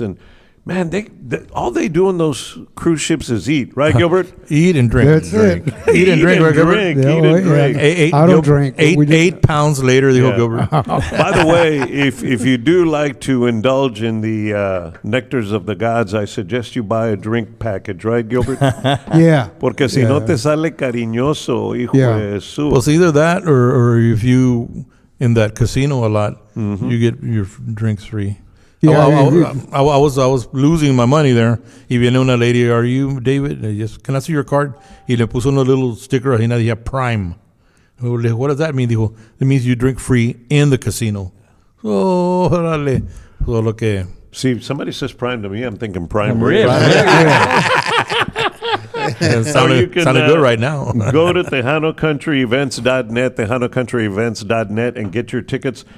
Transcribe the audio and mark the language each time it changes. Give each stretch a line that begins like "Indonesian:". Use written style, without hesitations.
English: And man, all they do on those cruise ships is eat, right, Gilbert? Eat and drink. That's it. Eat and drink, right, Gilbert? Yeah, Eat well, and drink. yeah. I don't drink. but we just- 8 pounds later, they go, Yeah. Gilbert. By the way, if you do like to indulge in the nectars of the gods, I suggest you buy a drink package, right, Gilbert? Yeah.
Spanish: Porque si no te sale cariñoso, hijo
English: Yeah.
Spanish: de Jesús.
English: Well, it's either that or if you, in that casino a lot, you get your drinks free. Yeah, I was losing my money there.
Spanish: Y viene una
English: lady, are you David? Can I see your card?
Spanish: Y le puso una
English: little sticker
Spanish: ahí, decía Prime. Le dije,
English: what does that mean?
Spanish: Dijo,
English: it means you drink free in the casino.
Spanish: Oh, órale. Solo que...
English: See, if somebody says prime to me, I'm thinking prime Really? rib. It sounded good right now. Go to TejanoCountryEvents.net, TejanoCountryEvents.net, and get your tickets.